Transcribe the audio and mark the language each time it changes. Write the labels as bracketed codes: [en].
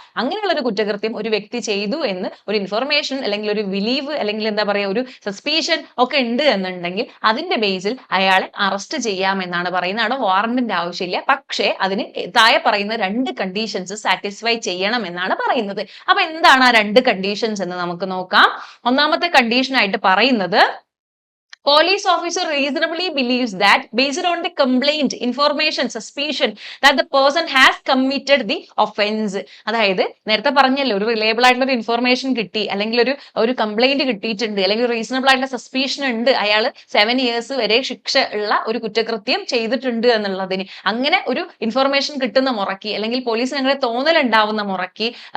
[ml] അങ്ങനെയുള്ള ഒരു കുറ്റകൃത്യം ഒരു വ്യക്തി ചെയ്തു എന്ന് ഒരു ഇൻഫർമേഷൻ അല്ലെങ്കിൽ ഒരു ബിലീവ് അല്ലെങ്കിൽ എന്താ പറയുക ഒരു സസ്പീഷൻ ഒക്കെ ഉണ്ട് എന്നുണ്ടെങ്കിൽ അതിന്റെ ബേസിൽ അയാളെ അറസ്റ്റ് ചെയ്യാമെന്നാണ് പറയുന്നത്. അവിടെ വാറന്റിന്റെ ആവശ്യമില്ല, പക്ഷേ അതിന് താഴെ പറയുന്ന 2 കണ്ടീഷൻസ് സാറ്റിസ്ഫൈ ചെയ്യണം എന്നാണ് പറയുന്നത്. അപ്പൊ എന്താണ് ആ 2 കണ്ടീഷൻസ് എന്ന് നമുക്ക് നോക്കാം. ഒന്നാമത്തെ കണ്ടീഷൻ ആയിട്ട് പറയുന്നത് [en] police officer reasonably believes that based on the complaint, information, suspicion that the person has committed the offense. [ml] അതായത് നേരത്തെ പറഞ്ഞല്ലോ ഒരു റിലയബിൾ ആയിട്ടുള്ള ഒരു ഇൻഫോർമേഷൻ കിട്ടി അല്ലെങ്കിൽ ഒരു കംപ്ലൈന്റ് കിട്ടിയിട്ടുണ്ട് അല്ലെങ്കിൽ റീസണബിൾ ആയിട്ടുള്ള സസ്പീഷൻ ഉണ്ട് അയാൾ 7 years വരെ ശിക്ഷ ഉള്ള ഒരു കുറ്റകൃത്യം ചെയ്തിട്ടുണ്ട് എന്നുള്ളതിന്, അങ്ങനെ ഒരു ഇൻഫോർമേഷൻ കിട്ടുന്ന മുറയ്ക്ക് അല്ലെങ്കിൽ പോലീസിന് അങ്ങനെ തോന്നൽ ഉണ്ടാവുന്ന മുറയ്ക്ക്